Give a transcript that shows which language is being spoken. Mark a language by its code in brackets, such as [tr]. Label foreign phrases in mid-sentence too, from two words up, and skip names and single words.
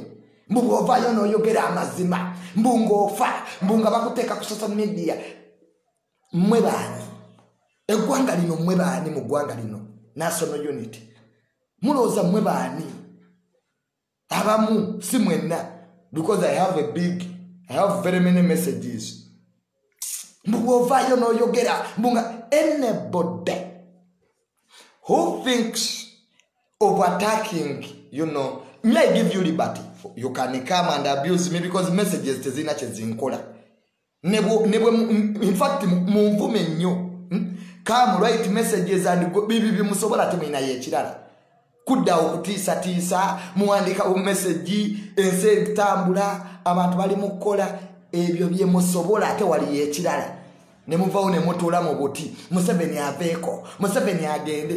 [lg] Mbu bw'ovaayo n'oyogera amazima mbu ng'ofa, mbu nga bakuteeka ku [en] social media. [lg] Mwe baani? Eggwanga lino mwe baani mu ggwanga lino? [en] National Unity. [lg] Mulowooza mwe baani? Abamu si mwenna, [en] because I have very many messages. [lg] Mbu bw'ovaayo n'oyogera mbu nga [en] anybody who thinks of attacking, me I give you liberty. You can come and abuse me because messages [lg] tezina kyezinkola. [en] In fact, [lg] munvume nnyo. [en] Come write messages and go [lg] bibi musobola temina yekirala. Kudda okutiisa muwandika message ense etambula abantu bali mukola ebyo bye musobola ate wali yekirala. Ne muvaawo ne mutuula mu buti. Museveni aveeko. Museveni agende.